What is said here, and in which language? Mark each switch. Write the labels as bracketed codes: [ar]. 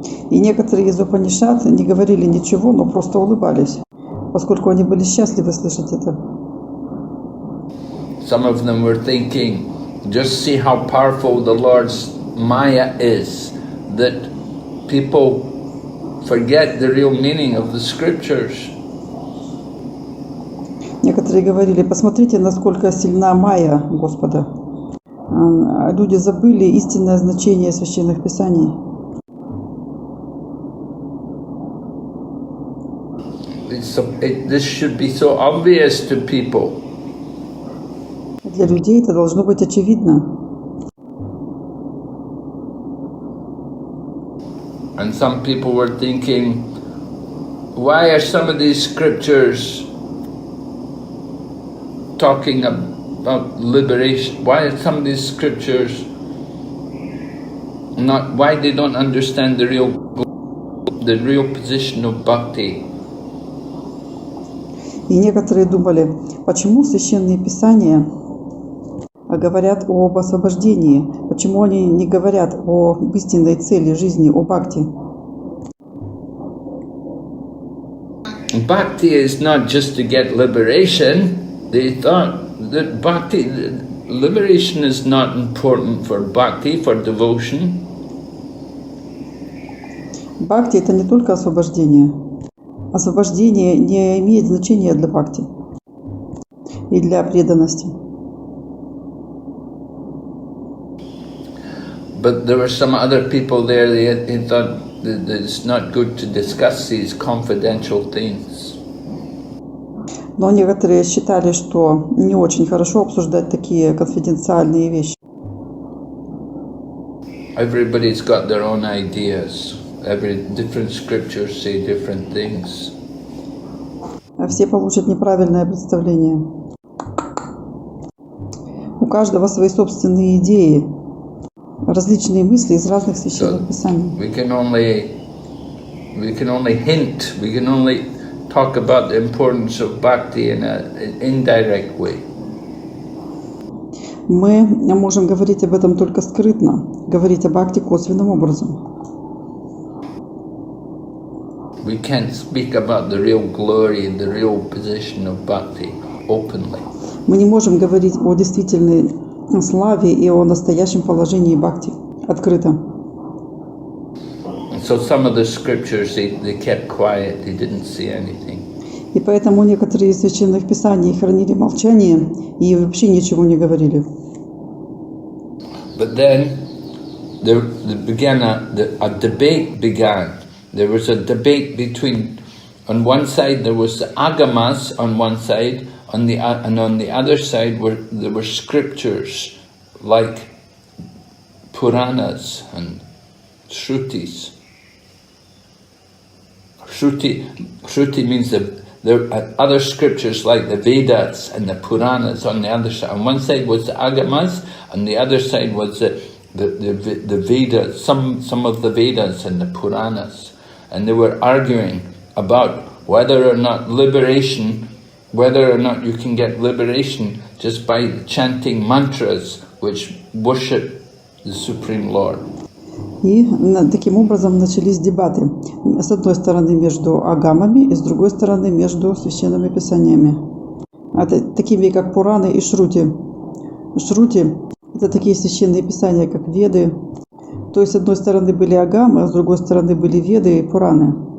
[ru] И некоторые из Упанишад не говорили ничего, но просто улыбались, поскольку они были счастливы слышать это. [en] Some of them were thinking, just see how powerful the Lord's Maya is, that people forget the real meaning of the scriptures. [ru] Некоторые говорили, посмотрите, насколько сильна майя Господа. Люди забыли истинное значение священных писаний. [en] This should be so obvious to people. [ru] Для людей это должно быть очевидно. [en] And some people were thinking, why are some of these scriptures talking about liberation? Why are some of these scriptures why they don't understand the real position of bhakti? [ru] И некоторые думали, почему священные писания говорят об освобождении, почему они не говорят об истинной цели жизни, о бхакти. [en] Bhakti is not just to get liberation. They thought that liberation is not important for bhakti, for devotion. [ru] Бхакти — это не только освобождение. Освобождение не имеет значения для бхакти и для преданности. [en] But there were some other people there, they thought that it's not good to discuss these confidential things. [ru] Но некоторые считали, что не очень хорошо обсуждать такие конфиденциальные вещи. [en] Everybody's got their own ideas. Different scriptures say different things. [ru] Все получат неправильное представление. У каждого свои собственные идеи. различные мысли из разных священных [en] So [ru] писаний. [en] we can only hint, we can only talk about the importance of bhakti in an indirect way. [ru] Мы можем говорить об этом только скрытно, говорить о бхакти косвенным образом. [en] We can't speak about the real glory and the real position of bhakti openly. [ru] Мы не можем говорить о действительной славе и о настоящем положении бхакти открыто. [en] And so some of the scriptures, they kept quiet, they didn't say anything. [ru] И поэтому некоторые из священных писаний хранили молчание и вообще ничего не говорили. [en] But then a debate began. There was a debate between, on one side there was the agamas on one side, and on the other side there were scriptures like Puranas and Shrutis. Shruti means there are other scriptures like the Vedas and the Puranas on the other side. On one side was the Agamas, on the other side was the Vedas, some of the Vedas and the Puranas. And they were arguing about whether or not you can get liberation just by chanting mantras which worship the Supreme Lord. [ru] И таким образом начались дебаты. С одной стороны между агамами и с другой стороны между священными писаниями. Такими как Пураны и Шрути. Шрути – это такие священные писания, как Веды. То есть с одной стороны были агамы, а с другой стороны были Веды и Пураны.